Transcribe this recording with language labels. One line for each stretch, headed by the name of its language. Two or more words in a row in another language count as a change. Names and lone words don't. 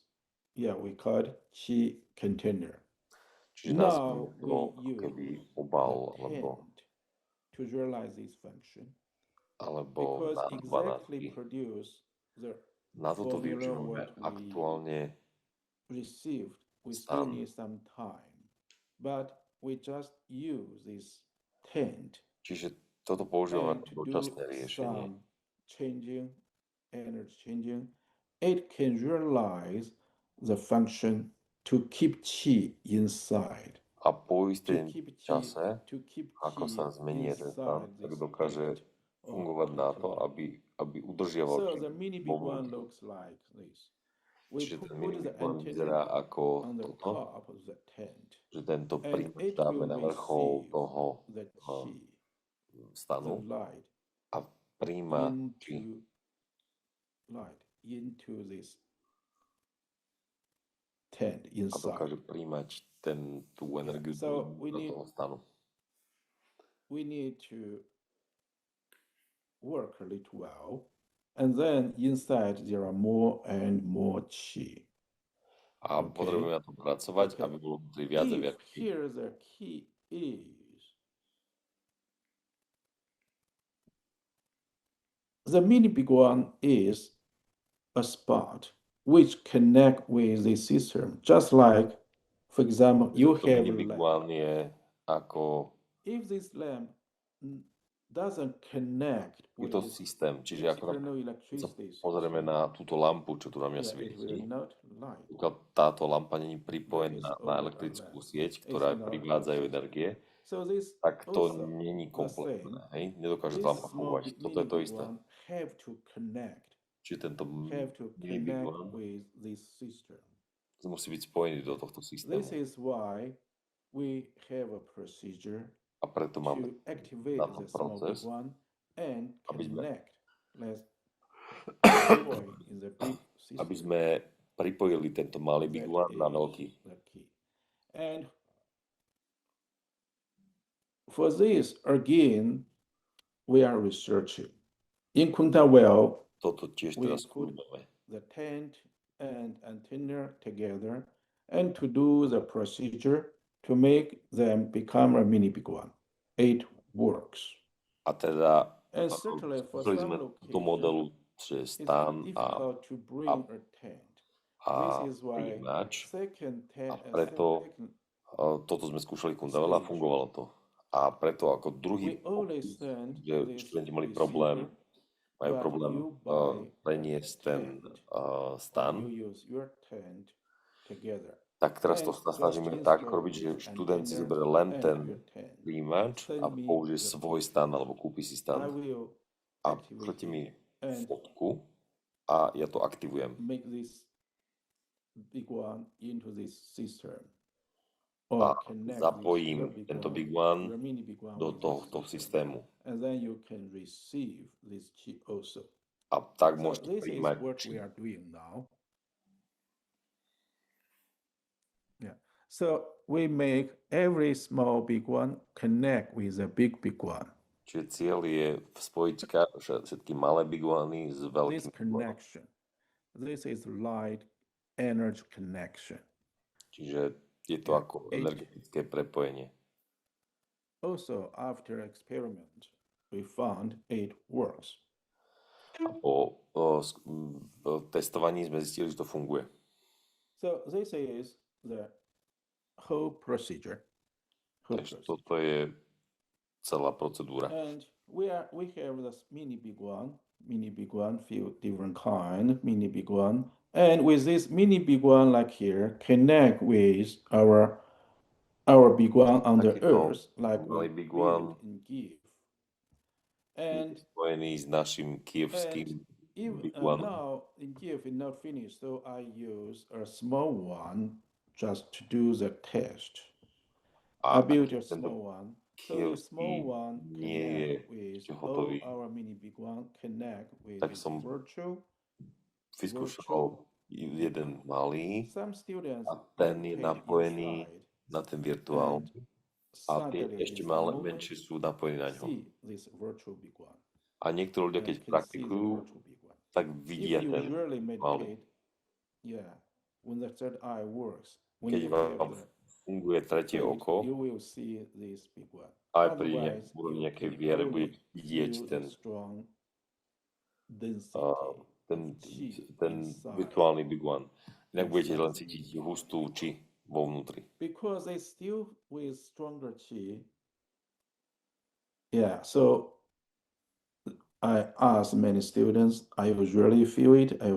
English: Yeah, we call it chi container.
Slovak: Čiže
English: Now
Slovak: nazvime to
English: we
Slovak: ako keby
English: use
Slovak: obal
English: the
Slovak: alebo,
English: tent to realize this function
Slovak: alebo
English: because
Slovak: nádoba na
English: exactly chi. produce the
Slovak: Na toto
English: formula
Slovak: využívame
English: what we
Slovak: aktuálne
English: received. We
Slovak: stan.
English: still need some time, but we just use this tent
Slovak: Čiže toto používame
English: and
Slovak: ako
English: to do
Slovak: dočasné riešenie.
English: some changing, energy changing. It can realize the function to keep chi inside.
Slovak: A po To istém
English: keep chi,
Slovak: čase,
English: to keep
Slovak: ako
English: chi
Slovak: sa zmení ten stan,
English: inside
Slovak: tak
English: this
Slovak: dokáže
English: tent or
Slovak: fungovať na to,
English: container.
Slovak: aby udržiaval
English: So
Slovak: chi
English: the mini big
Slovak: vo
English: one
Slovak: vnútri.
English: looks like this. We
Slovak: Čiže ten
English: put
Slovak: mini
English: the
Slovak: Big One vyzerá
English: antenna
Slovak: ako
English: on the
Slovak: toto,
English: top of the tent,
Slovak: že tento
English: and
Slovak: príjimač
English: it
Slovak: dáme
English: will
Slovak: na vrchol
English: receive
Slovak: toho
English: the chi, the
Slovak: stanu
English: light
Slovak: a príjma chi
English: into this tent
Slovak: a
English: inside.
Slovak: dokáže príjmať tú
English: Yeah.
Slovak: energiu
English: So
Slovak: do toho stanu.
English: we need to work a little while, and then inside there are more and more chi.
Slovak: A
English: Okay.
Slovak: potrebujeme na tom pracovať,
English: Okay.
Slovak: aby bolo vnútri viac a
English: If
Slovak: viac chi.
English: here the key is the mini big one is a spot which connect with the system, just like, for example, you
Slovak: To
English: have
Slovak: mini
English: a
Slovak: Big
English: lamp.
Slovak: One je ako
English: If this lamp doesn't connect
Slovak: je to
English: with
Slovak: systém, čiže ako
English: external
Slovak: keď sa
English: electricity
Slovak: pozrieme
English: source,
Slovak: na túto lampu, čo tu na mňa
English: yeah, it
Slovak: svieti,
English: will not light.
Slovak: pokiaľ táto lampa nie je
English: There
Slovak: pripojená
English: is
Slovak: na
English: only a
Slovak: elektrickú
English: lamp.
Slovak: sieť,
English: It's
Slovak: ktorá
English: not
Slovak: privádzajú
English: system.
Slovak: energie,
English: So this
Slovak: tak to
English: also
Slovak: není
English: the
Slovak: kompletné.
English: same.
Slovak: Hej? Nedokáže
English: This
Slovak: tá lampa
English: small
Slovak: fungovať. Toto je
English: mini
Slovak: to
English: big
Slovak: isté.
English: one have to connect,
Slovak: Čiže tento
English: have to
Slovak: mini Big
English: connect
Slovak: One
English: with this system.
Slovak: musí byť spojený do tohto
English: This
Slovak: systému.
English: is why we have a procedure
Slovak: A preto máme
English: to activate
Slovak: na to
English: the small big
Slovak: proces,
English: one and
Slovak: aby sme,
English: connect. Let's deploy in the big
Slovak: aby
English: system.
Slovak: sme pripojili tento malý Big
English: That
Slovak: One na
English: is
Slovak: veľký.
English: the key. And for this, again, we are researching. In Kuntawell,
Slovak: Toto tiež
English: we
Slovak: teraz
English: put
Slovak: skúmame.
English: the tent and antenna together and to do the procedure to make them become a mini big one. It works.
Slovak: A teda
English: And certainly for
Slovak: skúsili
English: some
Slovak: sme túto
English: location,
Slovak: modelu, že
English: it's
Slovak: stan
English: difficult to bring a tent. This
Slovak: a
English: is why
Slovak: príjimač.
English: second
Slovak: A preto toto sme skúšali Kundavela a fungovalo to. A preto ako druhý
English: we only
Slovak: pokus,
English: send
Slovak: kde
English: this
Slovak: študenti mali
English: receiver,
Slovak: majú
English: but
Slovak: problém
English: you buy
Slovak: preniesť ten
English: tent.
Slovak: stan,
English: You use your tent together.
Slovak: Tak teraz to
English: And
Slovak: sa
English: just
Slovak: snažíme tak
English: transfer
Slovak: robiť, že
English: this
Slovak: študent si
English: antenna
Slovak: zoberie len
English: and
Slovak: ten
English: your tent.
Slovak: príjimač a
English: Send me
Slovak: použije
English: the
Slovak: svoj
English: picture.
Slovak: stand alebo kúpi si
English: I
Slovak: stand
English: will
Slovak: a
English: activate
Slovak: pošlete mi
English: it and
Slovak: fotku a ja to aktivujem.
English: make this big one into this system.
Slovak: A
English: Or connect this
Slovak: zapojím
English: your big
Slovak: tento
English: one,
Slovak: big one
English: your mini big one
Slovak: do
English: with this
Slovak: tohto
English: system.
Slovak: systému.
English: And then you can receive this chi also.
Slovak: A tak
English: So
Slovak: môžete
English: this is
Slovak: príjmať
English: what
Slovak: chi.
English: we are doing now. Yeah. So we make every small big one connect with a big one.
Slovak: Čiže cieľ je spojiť všetky malé big one s
English: This
Slovak: veľkým big one.
English: connection, this is light energy connection.
Slovak: Čiže je to
English: Yeah,
Slovak: ako
English: it-
Slovak: energetické prepojenie.
English: Also, after experiment, we found it works.
Slovak: A po testovaní sme zistili, že to funguje.
English: So this is the whole procedure.
Slovak: Takže toto je celá procedúra.
English: And we have this mini big one, few different kind, mini big one. And with this mini big one like here, connect with our big one on the
Slovak: Takýto
English: earth, like
Slovak: malý
English: we
Slovak: big one
English: build in Kiev.
Slovak: je
English: And
Slovak: spojený s našim kievským big one.
English: now in Kiev is not finished, so I use a small one just to do the test. I built a
Slovak: tento
English: small one. So the small
Slovak: kievský
English: one
Slovak: nie je
English: connect with
Slovak: ešte
English: all
Slovak: hotový.
English: our mini big one connect with
Slovak: Tak
English: this
Slovak: som
English: virtual.
Slovak: vyskúšal jeden malý
English: Some students
Slovak: a ten je
English: rotate
Slovak: napojený
English: inside
Slovak: na ten
English: and
Slovak: virtuálny a tie
English: suddenly
Slovak: ešte
English: in
Slovak: malé,
English: the moment
Slovak: menšie sú napojení na ňo.
English: see this virtual big one.
Slovak: A niektorí ľudia,
English: And
Slovak: keď
English: can see the
Slovak: praktikujú,
English: virtual big one.
Slovak: tak
English: If
Slovak: vidia
English: you
Slovak: ten
English: usually
Slovak: virtuálny.
English: meditate, yeah, when the third eye works, when
Slovak: Keď
English: you have
Slovak: vám
English: the
Slovak: funguje tretie
English: faith,
Slovak: oko,
English: you will see this big one.
Slovak: aj pri
English: Otherwise,
Slovak: úrovni
English: you
Slovak: nejakej
English: can
Slovak: viere
English: only
Slovak: budete vidieť
English: feel
Slovak: ten,
English: the strong density
Slovak: ten,
English: of chi
Slovak: ten
English: inside.
Slovak: virtuálny big one. Inak budete len cítiť hustú či vo vnútri.
English: Because they still with stronger chi. Yeah, so I asked many students, I usually feel it.